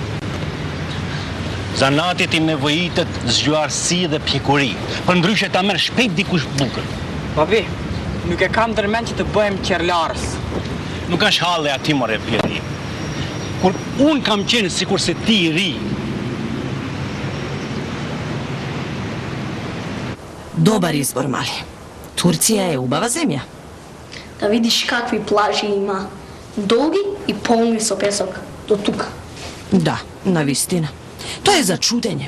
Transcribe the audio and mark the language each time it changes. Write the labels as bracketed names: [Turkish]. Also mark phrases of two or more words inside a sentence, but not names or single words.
[Albanian] Zanati ti nevojitet zgjuarësi dhe pjekuri. Përndryshe ta merr shpejt dikush bukur. Babi, nuk e kam ndërmend që të bëhem qerlarës. Nuk është halli aty more pjeri. Kur un kam qenë sikur se ti i ri. [Macedonian] Добар избор, мали. Турција е убава земја. Да видиш какви плажи има. Долги и полни со песок. До тука. Да, навистина. Тоа е за чудење.